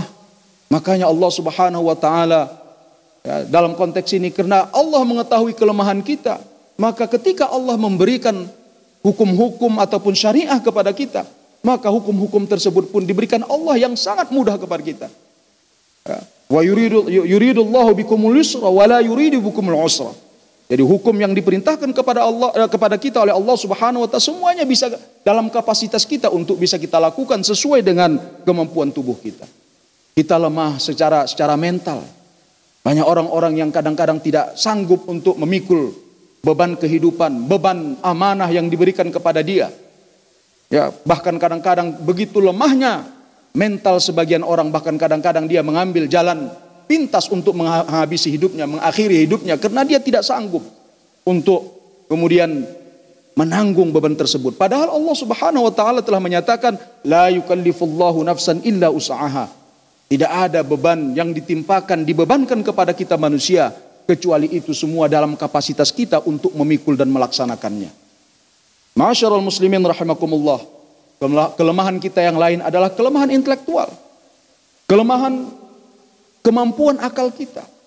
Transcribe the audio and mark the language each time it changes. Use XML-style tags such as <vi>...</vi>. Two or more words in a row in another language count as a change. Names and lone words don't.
<id>Makanya</id> <ar>الله سبحانه وتعالى,</ar> <id>ya, dalam konteks ini karena Allah mengetahui kelemahan kita, maka ketika Allah memberikan hukum-hukum ataupun syariah kepada kita, maka hukum-hukum tersebut pun diberikan Allah yang sangat mudah kepada kita.</id> <ar>ويريد الله بكم اليسر ولا يريد بكم العسر.</ar> <id>Jadi hukum yang diperintahkan kepada kita oleh</id> <ar>الله سبحانه وتعالى</ar> <id>semuanya bisa dalam kapasitas kita untuk bisa kita lakukan sesuai dengan kemampuan tubuh kita. Kita lemah secara mental. Banyak orang-orang yang kadang-kadang tidak sanggup untuk memikul beban kehidupan, beban amanah yang diberikan kepada dia. Ya, bahkan kadang-kadang begitu lemahnya mental sebagian orang, bahkan kadang-kadang dia mengambil jalan pintas untuk menghabisi hidupnya, mengakhiri hidupnya karena dia tidak sanggup untuk kemudian menanggung beban tersebut. Padahal</id> <ar>الله سبحانه وتعالى</ar> <id>telah menyatakan</id> <ar>لا يكلف الله نفسا إلا وسعها.</ar> <id>Tidak ada beban yang dibebankan kepada kita manusia kecuali itu semua dalam kapasitas kita untuk memikul dan melaksanakannya.</id> <ar>معاشر المسلمين رحمكم الله.</ar> <id>Kelemahan kita yang lain adalah kelemahan intelektual. Kelemahan kemampuan akal kita.</id>